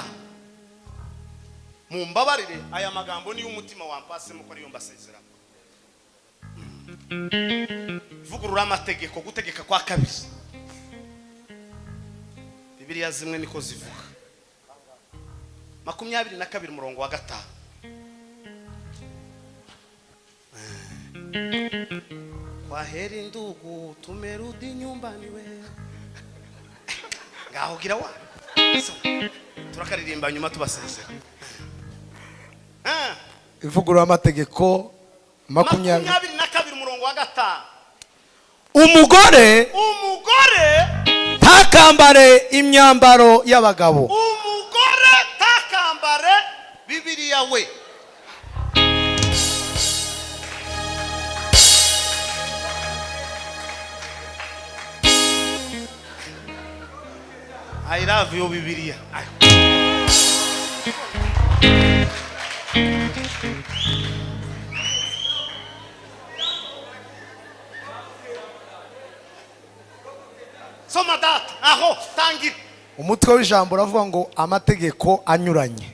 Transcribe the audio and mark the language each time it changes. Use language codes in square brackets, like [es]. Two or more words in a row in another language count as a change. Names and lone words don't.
[rw] Mumbabarire aya magambo ni y'umutima wampase muko ari yo mbasezerano. Ivugurura amategeko, gutegeka kwa kabiri. Bibiliya zimwe niko zivuga. 22 umurongo wa 5. [sw] Kwaheri ndugu tumerudi nyumbani we. [rw] Ngaho gira wa. Turakaririmba nyuma tubasezera. ivugurura amategeko 22 umurongo wa 5. umugore ntakambare imyambaro y'abagabo. Umugore ntakambare Bibiliya we. [en] I love you [rw] Bibiliya. Soma data aho tangira. Umutwe w'ijambo uravuga ngo amategeko anyuranye.